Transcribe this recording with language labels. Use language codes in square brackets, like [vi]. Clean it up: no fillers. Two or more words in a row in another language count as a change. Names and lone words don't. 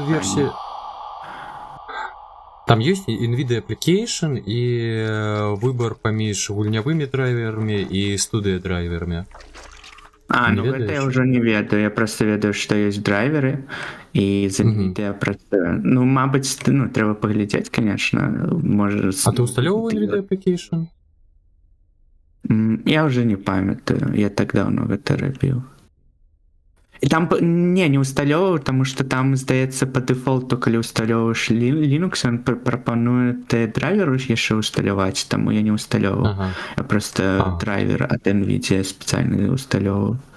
[be] версія... Там ёсць NVIDIA Application і выбар паміж гульнявымі драйверамі і студыя драйверамі. Не Ну гэта я ведаеш? ўжо не ведаю, я просто ведаю, што ёсць драйверы і з NVIDIA працуе. Ну, мабыць, ну, трэба паглядзець, конечно. Можа, А ты усталёўваў NVIDIA Application? Я уже не памятаю, я [ru] так давно [be] гэта рабіў. І там не усталёўваў, таму што там, здаецца, па дэфолту, калі усталёўваеш Linux, ён прапануе драйвер яшчэ усталяваць, таму я не усталёўваў. Ага. Я просто драйвер ад NVIDIA спецыяльна усталёўваў.